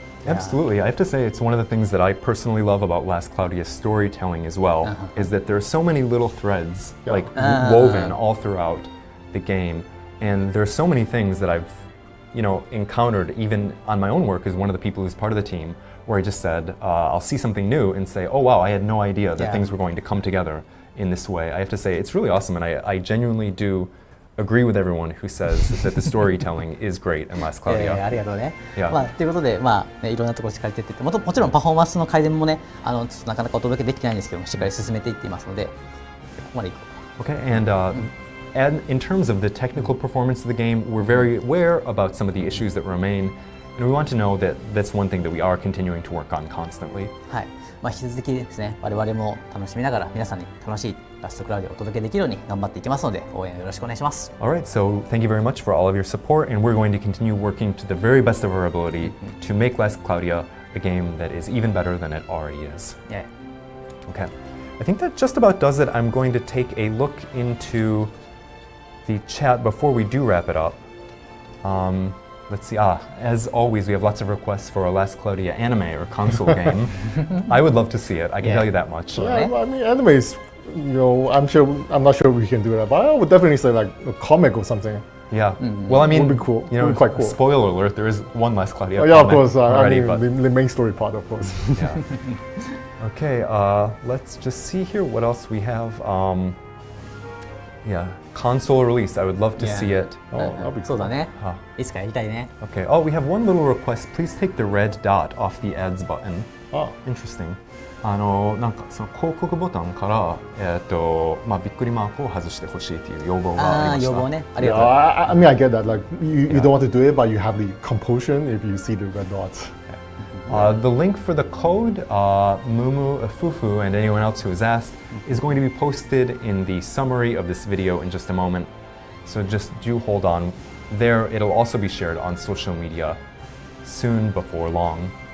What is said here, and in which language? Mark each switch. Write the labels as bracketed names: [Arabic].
[English] Absolutely. I have to say it's one of the things that I personally love about Last Claudia's storytelling as well, is that there are so many little threads like woven all throughout the game, and there are so many things that I've encountered even on my own work as one of the people who's part of the team, where I just said, I'll see something new and say, oh wow, I had no idea that things were going to come together in this way. I have to say it's really awesome, and I genuinely do agree with everyone who says that the storytelling is great in Last Claudia. [Japanese] ありがとうね。 [English] Yeah. [Japanese] ということで、いろんなところしっかり出てって、もちろんパフォーマンスの改善もね、ちょっとなかなかお届けできてないんですけども、しっかり進めていっていますので、ここまでいこう。 [English] Okay, and in terms of the technical performance of the game, we're very aware about some of the issues that remain, and we want to know that that's one thing that we are continuing to work on constantly. [Japanese] はい。引き続きですね、我々も楽しみながら皆さんに楽しいラストクラウディをお届けできるように頑張っていきますので、応援よろしくお願いします。 [English] All right, so thank you very much for all of your support, and we're going to continue working to the very best of our ability to make Last Claudia a game that is even better than it already is. Yeah. Okay, I think that just about does it. I'm going to take a look into the chat before we do wrap it up. Let's see, as always, we have lots of requests for a Last Claudia anime or console game. I would love to see it, I can tell you that much. Yeah, I mean, anime is, I'm not sure we can do that, but I would definitely say like a comic or something. Yeah, well, I mean, Would be cool. Would be quite cool. Spoiler alert, there is one Last Claudia Oh, yeah, of comic course. already, I mean, but the main story part, of course. yeah. Okay, let's just see here what else we have. Yeah, console release, I would love to see it. Oh, that'll be [Japanese] そう [English] cool. [Japanese] だね。いつかやりたいね。 [English] Okay, oh, we have one little request. Please take the red dot off the ads button. Oh. Interesting. [Japanese] なんかその広告ボタンからびっくりマークを外してほしいという要望がありました。要望ね。あり [English] Yeah, [Japanese] がとう。 [English] I mean, I get that. Like, you don't want to do it, but you have the compulsion if you see the red dots. The link for the code, Mumu, Fufu, and anyone else who has asked, is going to be posted in the summary of this video in just a moment. So just do hold on there. It'll also be shared on social media soon before long.